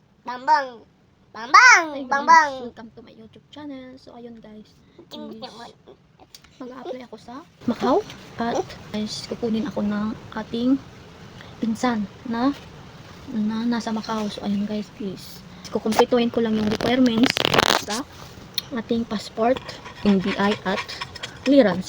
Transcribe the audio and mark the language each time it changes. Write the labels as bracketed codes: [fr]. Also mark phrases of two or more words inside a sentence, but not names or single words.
[en] Bang bang. Bang bang. Hi Bang guys, bang. welcome to my YouTube channel. So ayun guys, Ting- [tl] mag-a-apply ako sa Macau at guys, kukunin ako ng ating pinsan na nasa Macau. [en] So ayun guys, please. [tl] Kukumpletuhin ko lang yung requirements sa ating passport, NBI at clearance.